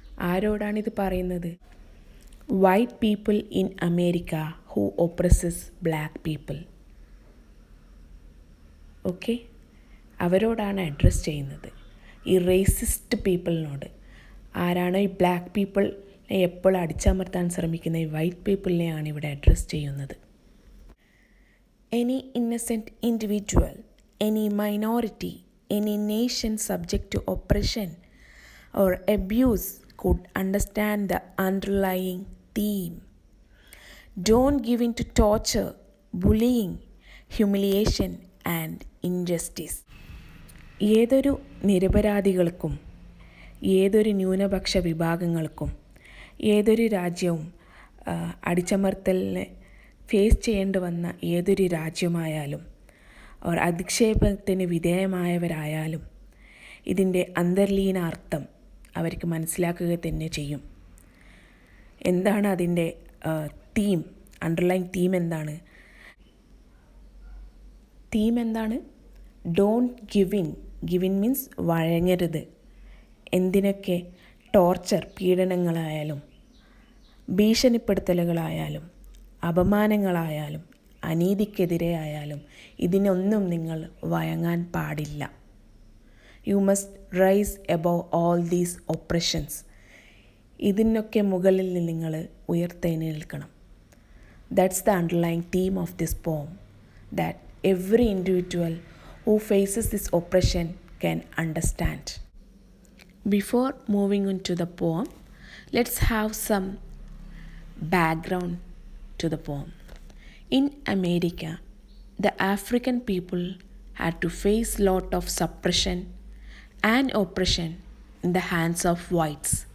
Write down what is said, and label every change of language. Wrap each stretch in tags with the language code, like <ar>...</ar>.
<ml>ആരോടാണിത് പറയുന്നത്?</ml> <en>White people in America who oppresses black people.</en> <ml>Okay, അവരോടാണ് address ചെയ്യുന്നത്, ഈ റേസിസ്റ്റ് പീപ്പിളിനോട്. ആരാണോ ഈ ബ്ലാക്ക് പീപ്പിളിനെ എപ്പോഴും അടിച്ചമർത്താൻ ശ്രമിക്കുന്ന ഈ വൈറ്റ് പീപ്പിളിനെയാണ് ഇവിടെ അഡ്രസ്സ് ചെയ്യുന്നത്.</ml> <en>Any innocent individual, any minority, any nation subject to oppression or abuse could understand the underlying theme. Don't give in to torture, bullying, humiliation and injustice.</en> <ml>ഏതൊരു നിരപരാധികൾക്കും ഏതൊരു ന്യൂനപക്ഷ വിഭാഗങ്ങൾക്കും ഏതൊരു രാജ്യവും അടിച്ചമർത്തലിനെ ഫേസ് ചെയ്യേണ്ടി വന്ന ഏതൊരു രാജ്യമായാലും അവർ അധിക്ഷേപത്തിന് വിധേയമായവരായാലും ഇതിൻ്റെ അന്തർലീന അർത്ഥം അവർക്ക് മനസ്സിലാക്കുക തന്നെ ചെയ്യും. എന്താണ് അതിൻ്റെ തീം, അണ്ടർലൈൻ തീം എന്താണ്? തീം എന്താണ്?</ml> <en>Don't give in. Give in means</en> <ml>വഴങ്ങരുത്. എന്തിനൊക്കെ? ടോർച്ചർ, പീഡനങ്ങളായാലും ഭീഷണിപ്പെടുത്തലുകളായാലും അപമാനങ്ങളായാലും അനീതിക്കെതിരെ ആയാലും ഇതിനൊന്നും നിങ്ങൾ വഴങ്ങാൻ പാടില്ല.</ml> <en>You must rise above all these oppressions.</en> <ml>ഇതിനൊക്കെ മുകളിൽ നിങ്ങൾ ഉയർത്തെഴുന്നേൽക്കണം.</ml> <en>That's the underline theme of this poem, that every individual who faces this oppression can understand. Before moving into the poem, let's have some background to the poem. In America, the African people had to face lot of suppression and oppression in the hands of whites.</en>